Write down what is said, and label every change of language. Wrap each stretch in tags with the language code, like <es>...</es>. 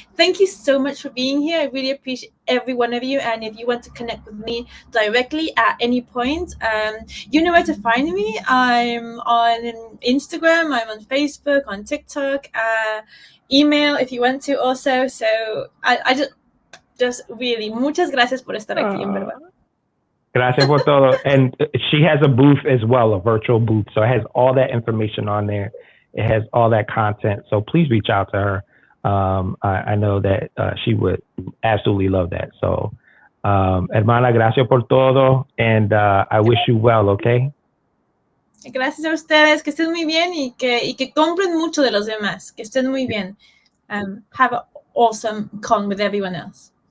<en>Thank you so much for being here. I really appreciate every one of you, and if you want to connect with me directly at any point, you know where to find me. I'm on Instagram, I'm on Facebook, on TikTok, email if you want to also. So I just really</en> <es>muchas gracias por estar aquí, en verdad. Gracias por todo.</es> <en>And she has a booth as well, a virtual booth. So it has all that information on there. It has all that content. So please reach out to her. I know that she would absolutely love that.</en> <es>So, hermana, gracias por todo.</es> <en>And I wish you well, okay?</en> <es>Gracias a ustedes. Que estén muy bien y que compren mucho de los demás. Que estén muy bien.</es> <en>Have an awesome con with everyone else.</en>